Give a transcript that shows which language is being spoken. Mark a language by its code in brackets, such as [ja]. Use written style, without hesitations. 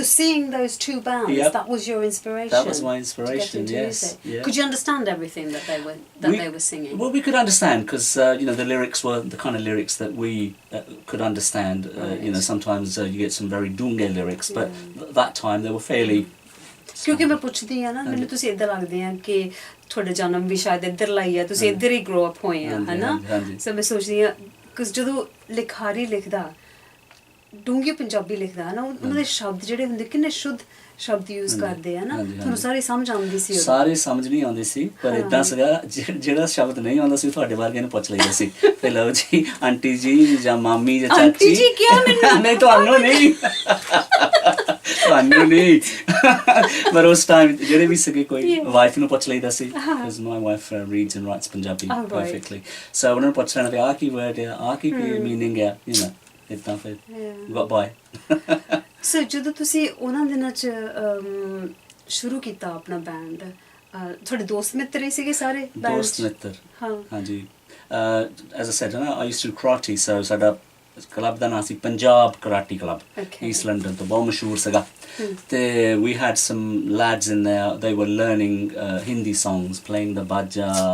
[en] So seeing those two bands, that was your inspiration? That was my inspiration, yes. Yeah. Could you understand everything that they were singing? Well, we could understand because, you know, the lyrics were the kind of lyrics that we could understand. Right. You know, sometimes you get some very dunge lyrics, but that time they were fairly... [pa] ਕਿਉਂਕਿ ਮੈਂ ਪੁੱਛਦੀ ਆ ਨਾ ਮੈਨੂੰ ਤੁਸੀਂ ਇੱਦਾਂ ਲੱਗਦੇ ਆ ਕਿ ਤੁਹਾਡਾ ਜਨਮ ਵੀ ਸ਼ਾਇਦ ਇੱਧਰ ਲਾਈ ਆ ਤੁਸੀਂ ਇੱਧਰ ਹੀ ਗਰੋ ਅਪ ਹੋਏ ਆ ਹਨਾ ਸੋ ਮੈਂ ਸੋਚਦੀ ਆ ਕਿ ਜਦੋਂ ਲਿਖਾਰੀ ਲਿਖਦਾ ਡੂੰਘੀ ਪੰਜਾਬੀ ਲਿਖਦਾ ਨਾ ਉਹਨਾਂ ਦੇ ਸ਼ਬਦ ਜਿਹੜੇ ਹੁੰਦੇ ਕਿੰਨੇ ਸ਼ੁੱਧ ਸ਼ਬਦ ਯੂਜ਼ ਕਰਦੇ ਆ ਨਾ ਤੁਹਾਨੂੰ ਸਾਰੇ ਸਮਝ ਆਉਂਦੀ ਸੀ ਸਾਰੇ ਸਮਝ ਨਹੀਂ ਆਉਂਦੇ ਸੀ ਪਰ ਇਦਾਂ ਸੀਗਾ ਜਿਹੜਾ ਸ਼ਬਦ ਨਹੀਂ ਆਉਂਦਾ ਸੀ ਤੁਹਾਡੇ ਵਰਗੇ ਨੂੰ ਪੁੱਛ ਲਈਦਾ ਸੀ ਤੇ ਲਓ ਜੀ ਆਂਟੀ ਜੀ ਜਾਂ ਮਾਮੀ ਜਾਂ ਚਾਚੀ ਆਂਟੀ ਜੀ ਕਿਉਂ ਮੈਨੂੰ ਨਹੀਂ ਤੁਹਾਨੂੰ ਨਹੀਂ ਤੁਹਾਨੂੰ ਨਹੀਂ ਪਰ ਉਸ ਟਾਈਮ ਜਿਹੜੇ ਵੀ ਸੀਗੇ ਕੋਈ ਵਾਈਫ ਨੂੰ ਪੁੱਛ ਲਈਦਾ ਸੀ [en] because my wife reads and writes Punjabi perfectly so [pa] ਉਹਨਾਂ ਨੂੰ ਪੁੱਛ ਲੈਣਾ ਵੀ ਆਹ ਕੀ ਵਰਡ ਹੈ ਆਹ ਕੀ ਮੀਨਿੰਗ ਹੈ [en] you know [pa] ਇਦਾਂ ਫਿਰ [en] got by [pa] ਸੋ ਜਦੋਂ ਤੁਸੀਂ ਉਹਨਾਂ ਦਿਨਾਂ 'ਚ ਸ਼ੁਰੂ ਕੀਤਾ ਆਪਣਾ ਬੈਂਡ ਤੁਹਾਡੇ ਦੋਸਤ ਮਿੱਤਰ ਹੀ ਸੀਗੇ ਸਾਰੇ ਦੋਸਤ ਮਿੱਤਰ ਹਾਂਜੀ [en] as I said I used to do karate so [pa] ਸਾਡਾ ਕਲੱਬ ਦਾ ਨਾਂ ਸੀ ਪੰਜਾਬ ਕਰਾਟੀ ਕਲੱਬ ਈਸਟ ਲੰਡਨ ਤੋਂ ਬਹੁਤ ਮਸ਼ਹੂਰ ਸੀਗਾ ਤੇ [en] we had some lads in there they were learning Hindi songs playing the baja